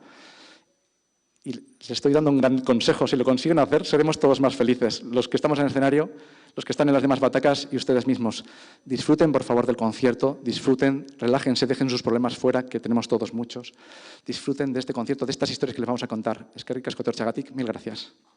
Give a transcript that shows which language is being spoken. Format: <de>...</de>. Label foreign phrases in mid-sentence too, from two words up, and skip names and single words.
<es>Y les estoy dando un gran consejo. Si lo consiguen hacer, seremos todos más felices. Los que estamos en el escenario, los que están en las demás butacas y ustedes mismos. Disfruten, por favor, del concierto. Disfruten, relájense, dejen sus problemas fuera, que tenemos todos muchos. Disfruten de este concierto, de estas historias que les vamos a contar.</es> <eu>Eskerrik asko etortzeagatik.</eu> <es>Mil gracias.</es>